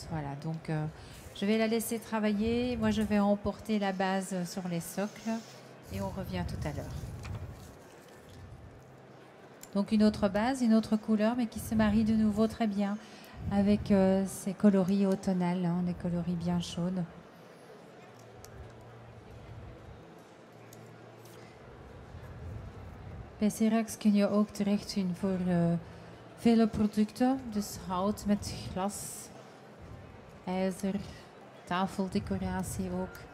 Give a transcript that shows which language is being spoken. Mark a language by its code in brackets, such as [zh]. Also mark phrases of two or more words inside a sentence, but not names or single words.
[fr] Voilà, donc je vais la laisser travailler. Moi, je vais emporter la base sur les socles et on revient tout à l'heure. Donc une autre base, une autre couleur, mais qui se marie de nouveau très bien avec ces coloris automnales, hein, des coloris bien chaudes. [nl] Bij Serax kun je ook terecht voor vele producten. Dus hout met glas, ijzer, tafeldecoratie ook.